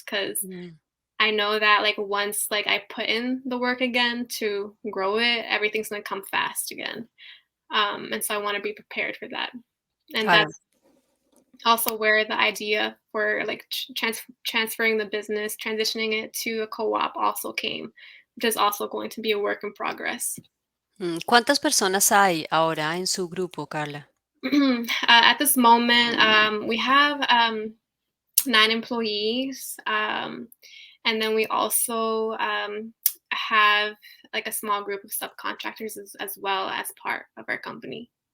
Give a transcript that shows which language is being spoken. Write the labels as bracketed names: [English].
[English] Cause I know that like once like I put in the work again to grow it, everything's gonna come fast again. And so I want to be prepared for that. And [Spanish] Claro. [English] that's also where the idea for like transferring the business, transitioning it to a co-op also came, which is also going to be a work in progress. [Spanish] ¿Cuántas personas hay ahora en su grupo, Karla? [English] At this moment, we have 9 employees, and then we also have like a small group of subcontractors as well as part of our company.